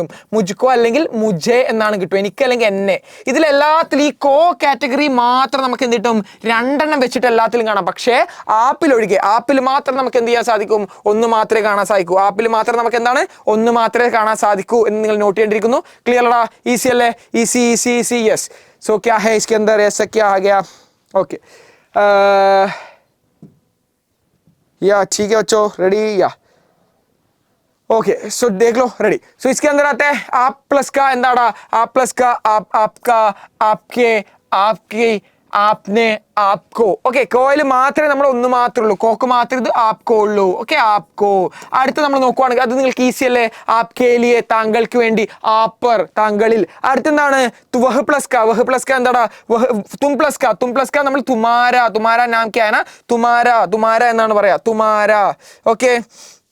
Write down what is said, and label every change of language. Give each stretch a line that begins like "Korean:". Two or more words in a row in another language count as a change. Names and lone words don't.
Malayalam: മുജ്കോ അല്ലെങ്കിൽ മുജെ എന്നാണ് കിട്ടും, എനിക്ക് അല്ലെങ്കിൽ എന്നെ. ഇതിലെല്ലാത്തിലും ഈ കോ കാറ്റഗറി മാത്രം നമുക്ക് എന്ത് കിട്ടും, രണ്ടെണ്ണം വെച്ചിട്ട് എല്ലാത്തിലും കാണാം. പക്ഷേ ആപ്പിൽ ഒഴികെ, ആപ്പിൽ മാത്രം നമുക്ക് എന്ത് ചെയ്യാൻ സാധിക്കും, ഒന്ന് മാത്രമേ കാണാൻ സാധിക്കൂ. ആപ്പിൽ മാത്രം നമുക്ക് എന്താണ്, ഒന്ന് മാത്രമേ കാണാൻ സാധിക്കൂ എന്ന് നിങ്ങൾ നോട്ട് ചെയ്യേണ്ടിയിരിക്കുന്നു. ക്ലിയർ അടാ? ഈസി അല്ലേ?
English: easy easy easy. yes. so
Hindi: क्या है इसके अंदर ऐसा क्या आ गया? ओके या ठीक है बच्चों, रेडी या ओके. सो देख लो, रेडी. सो इसके अंदर आता है आप प्लस का എന്താടാ, आप प्लस का आप, आपका, आपके, आपकी, आपने, आपको.
Malayalam: ഓക്കെ, കോയിൽ മാത്രമേ നമ്മൾ ഒന്ന് മാത്രമേ ഉള്ളൂ, കോക്ക് മാത്രമേ ഇത് ആപ്കോ ഉള്ളൂ. ഓക്കെ, ആപ്കോ. അടുത്ത് നമ്മൾ നോക്കുവാണെങ്കിൽ അത് നിങ്ങൾക്ക് ഈസി അല്ലേ,
Hindi: आपके लिए,
Malayalam: താങ്കൾക്ക് വേണ്ടി, ആപ്പർ, താങ്കളിൽ.
Hindi: അടുത്തെന്താണ്, वह प्लस का. वह प्लस का എന്താടാ, तुम प्लस का. तुम प्लस का നമ്മൾ तुम्हारा, तुम्हारा नाम क्या ആണ്, तुम्हारा, तुम्हारा
Malayalam: എന്നാണ് പറയാ,
Hindi: തുമാര.